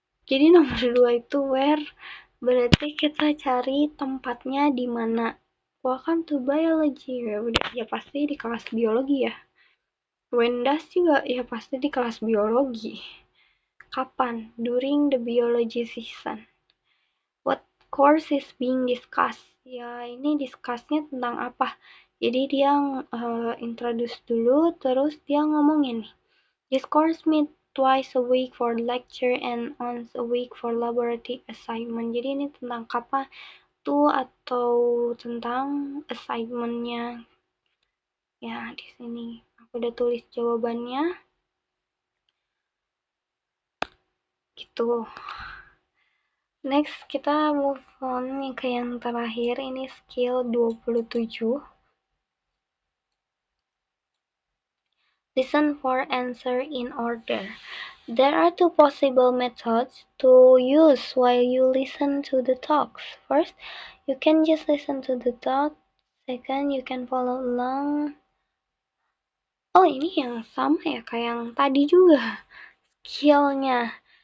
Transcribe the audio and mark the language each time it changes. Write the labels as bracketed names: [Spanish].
[Indonesian] Jadi nomor 2 itu where, berarti kita cari tempatnya di mana. [English] Welcome to biology, [Indonesian] ya udah ya pasti di kelas biologi ya. [English] When does [Indonesian] juga ya pasti di kelas biologi. Kapan? [English] During the biology season. What course is being discussed? [Indonesian] Ya ini discussnya tentang apa? Jadi dia introduce dulu, terus dia ngomongin nih. [English] This course meet twice a week for lecture and once a week for laboratory assignment. [Indonesian] Jadi ini tentang kapan tuh atau tentang assignmentnya. Ya di sini aku udah tulis jawabannya. Gitu. Next kita [English] move on [Indonesian] ke yang terakhir, ini skill 27. [English] Listen for answer in order. There are 2 possible methods to use while you listen to the talks. First, you can just listen to the talk. Second, you can follow along. [Indonesian] Oh, ini yang sama ya kayak yang tadi juga skillnya.